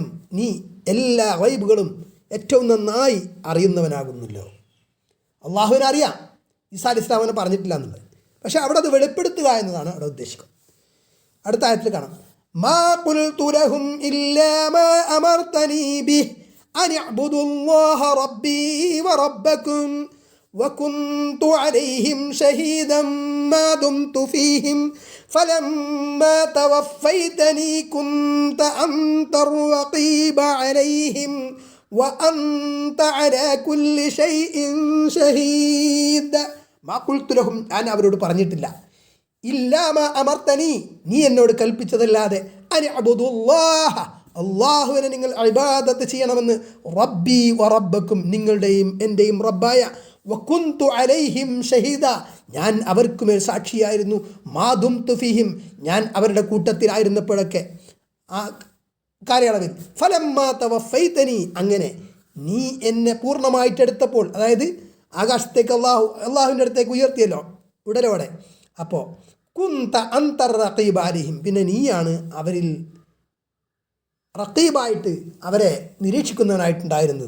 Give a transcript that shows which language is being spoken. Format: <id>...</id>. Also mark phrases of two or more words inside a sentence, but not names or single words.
<ml>നീ എല്ലാ ഗൈബുകളും ഏറ്റവും നന്നായി അറിയുന്നവനാകുന്നല്ലോ അള്ളാഹുവിനെ അറിയാം ഈസാ അലൈഹിസ്സലാമിനെ പറഞ്ഞിട്ടില്ല എന്നുള്ളത് പക്ഷേ അവിടെ അത് വെളിപ്പെടുത്തുക എന്നതാണ് അവിടെ ഉദ്ദേശിക്കുന്നത് അടുത്ത ആയത്തിൽ കാണാം</ml> <ar>ما قلت لهم إلا ما أمرتني به أن اعبدوا الله ربي وربكم وكنت عليهم شهيدا ما دمت فيهم فلما توفيتني كنت أنت الرقيب عليهم وأنت على كل شيء شهيد. ما قلت لهم</ar> <ml>ഞാൻ അവരോട് പറഞ്ഞിട്ടില്ല</ml> <ar>إلا ما أمرتني</ar> <ml>നീ എന്നോട് കൽപ്പിച്ചതല്ലാതെ അനിഅബ്ദുല്ലാഹ അല്ലാഹുവിനെ നിങ്ങൾ ഇബാദത്ത് ചെയ്യണമെന്ന്</ml> <ar>ربي وربكم</ar> <ml>നിങ്ങളുടെയും എൻ്റെയും റബ്ബായ</ml> <ar>وكنت عليهم شهيدا</ar> <ml>ഞാൻ അവർക്കുമേൽ സാക്ഷിയായിരുന്നു</ml> <ar>ما دمت فيهم</ar> <ml>ഞാൻ അവരുടെ കൂട്ടത്തിലായിരുന്നപ്പോഴൊക്കെ ആ കാലയളവിൽ</ml> <ar>فلما توفيتني</ar> <ml>അങ്ങനെ നീ എന്നെ പൂർണ്ണമായിട്ടെടുത്തപ്പോൾ അതായത് ആകാശത്തേക്ക് അള്ളാഹുവിൻ്റെ അടുത്തേക്ക് ഉയർത്തിയല്ലോ ഉടലോടെ അപ്പോൾ</ml> <ar>كنت أنت الرقيب عليهم</ar> <ml>പിന്നെ നീയാണ് അവരിൽ റഖീബായിട്ട് അവരെ നിരീക്ഷിക്കുന്നവനായിട്ടുണ്ടായിരുന്നത്.</ml>